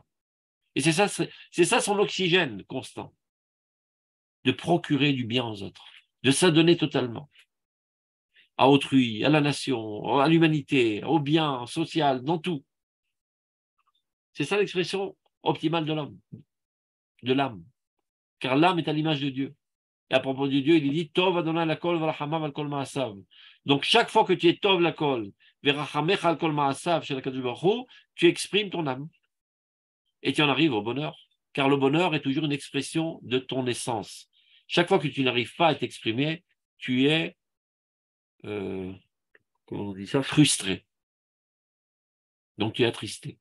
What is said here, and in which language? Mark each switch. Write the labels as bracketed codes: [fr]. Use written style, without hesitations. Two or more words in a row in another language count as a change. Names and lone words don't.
[fr] Et c'est ça son oxygène constant, de procurer du bien aux autres, de s'adonner totalement à autrui, à la nation, à l'humanité, au bien social, dans tout. C'est ça l'expression optimale de l'homme, de l'âme. Car l'âme est à l'image de Dieu. Et à propos de Dieu, il dit [he] טוב אדוני לכל ורחמיו על כל מעשיו. [fr] Donc chaque fois que tu es [he] טוב לכל ורחמיך על כל מעשיו [fr] chez la [he] קדוש ברוך הוא, [fr] tu exprimes ton âme. Et tu en arrives au bonheur. Car le bonheur est toujours une expression de ton essence. Chaque fois que tu n'arrives pas à t'exprimer, tu es comment on dit ça, frustré. Donc tu es attristé.